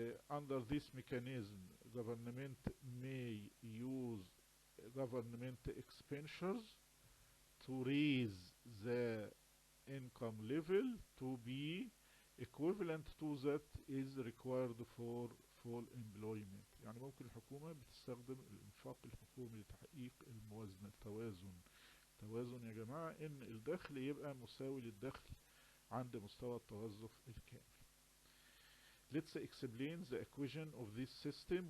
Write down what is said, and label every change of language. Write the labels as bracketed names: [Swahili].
[English] Under this mechanism, government may use government expenditures to raise the income level to be equivalent to that is required for full employment. [Arabic] يعني ممكن الحكومة بتستخدم الانفاق الحكومي لتحقيق الموازنة، التوازن يا جماعة ان الدخل يبقى مساوي للدخل عند مستوى التوظف الكامل. [English] Let's explain the equation of this system.